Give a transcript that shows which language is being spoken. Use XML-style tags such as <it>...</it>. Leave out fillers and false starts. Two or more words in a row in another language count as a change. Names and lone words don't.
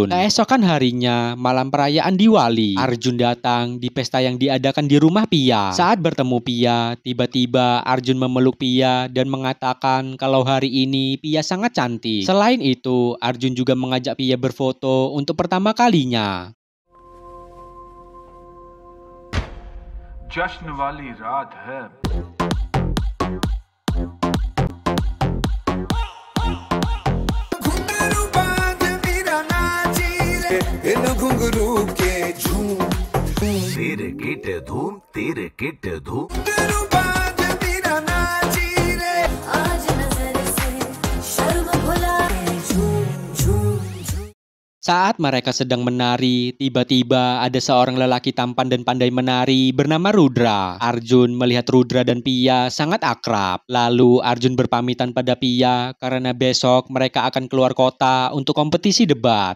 <id>Keesokan harinya, malam perayaan Diwali, Arjun datang di pesta yang diadakan di rumah Pia. Saat bertemu Pia, tiba-tiba Arjun memeluk Pia dan mengatakan kalau hari ini Pia sangat cantik. Selain itu, Arjun juga mengajak Pia berfoto untuk pertama kalinya.</id> <hi>जश्न वाली रात है घुंघरू बांध मेरा नाची रे इन घुंघरू के झूम तेरे किट धूम घुंघरू बांध मेरा नाची रे आज नजर से शर्म भुला झूम झूम।</hi> <id>Saat mereka sedang menari, tiba-tiba ada seorang lelaki tampan dan pandai menari bernama Rudra. Arjun melihat Rudra dan Pia sangat akrab. Lalu Arjun berpamitan pada Pia karena besok mereka akan keluar kota untuk kompetisi debat.</id>